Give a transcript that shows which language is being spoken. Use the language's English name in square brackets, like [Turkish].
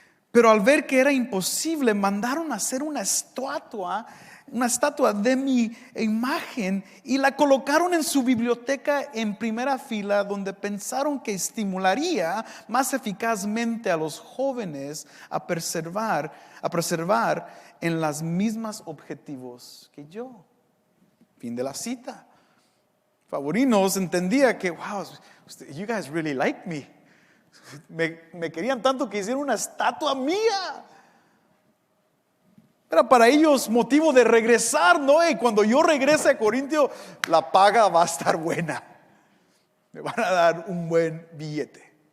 [Spanish] Pero al ver que era imposible, mandaron a hacer una estatua de mi imagen y la colocaron en su biblioteca en primera fila, donde pensaron que estimularía más eficazmente a los jóvenes a preservar en las mismas objetivos que yo. Fin de la cita. Favorinos entendía que, [English] wow, you guys really like me. [Spanish] Me querían tanto que hicieron una estatua mía. Era para ellos motivo de regresar, ¿no? Y cuando yo regrese a Corintio, la paga va a estar buena. Me van a dar un buen billete.